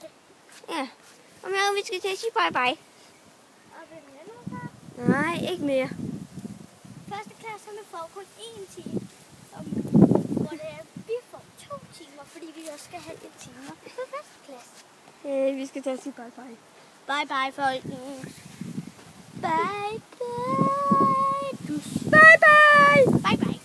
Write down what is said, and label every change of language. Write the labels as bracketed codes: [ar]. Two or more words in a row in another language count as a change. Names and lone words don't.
[da] Ja, og med vi skal til at sige [en] bye bye. [da] Og vil du have noget far? Nej, ikke mere. Førsteklasserne får kun 1 time om hvor det er, vi får 2 timer, fordi vi også skal have lidt timer på førsteklasse. Vi skal til at sige [en] bye bye. Bye bye, [da] folkens. [en] Bye bye. Bye bye! Bye